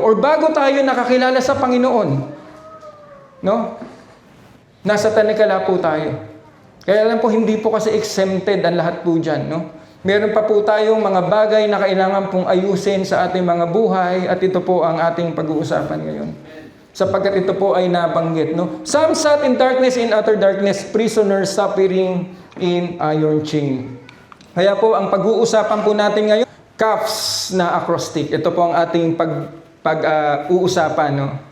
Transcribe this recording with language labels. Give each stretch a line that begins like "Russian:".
Filipino: Or bago tayo nakakilala sa Panginoon, no? Nasa tanikala po tayo. Kaya alam po, hindi po kasi exempted ang lahat po dyan, no? Meron pa po tayong mga bagay na kailangan pong ayusin sa ating mga buhay at ito po ang ating pag-uusapan ngayon. Sapagkat ito po ay nabanggit, no?
English: Some sat in darkness, in utter darkness, prisoners suffering in iron chain.
Filipino: Kaya po ang pag-uusapan po natin ngayon, cuffs na acrostic. Ito po ang ating pag-uusapan, no?